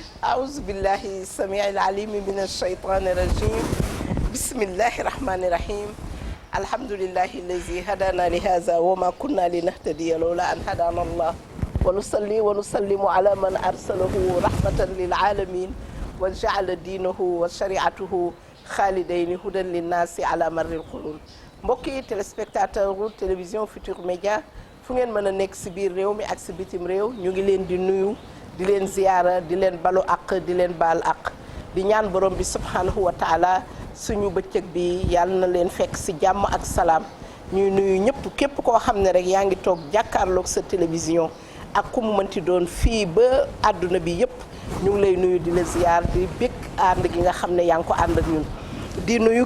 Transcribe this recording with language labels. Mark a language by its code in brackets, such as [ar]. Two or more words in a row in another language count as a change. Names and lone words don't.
[ar] أعوذ بالله السميع العليم من الشيطان الرجيم بسم الله الرحمن الرحيم الحمد لله الذي هدانا لهذا وما كنا لنهتدي لولا أن هدانا الله ونصلي ونسلم على من أرسله رحمة للعالمين وجعل دينه وشريعته خالدين هدى للناس على مر القرون [wo] mbokki téléspectateur télévision Futurs Médias fu ngeen mën a nekk si biir réew mi ak si bitim réew ñu ngi leen di nuyu di leen ziyaara di leen balu àq di leen baal àq di ñaan borom bi subhanahu [ar] وتعالى [wo] suñu bëccëg bi yàlla na leen fekk si jàmm ak salaam ñuy nuyu ñëpp képp koo xam ne rek yaa ngi toog jàkkaarloog sa télévision ak ku mu mënti doon fii ba àdduna bi yëpp ñu ngi lay nuyu di la ziyaar di bëgg ànd gi nga xam ne yaa ngi ko ànd ak ñun di nuyu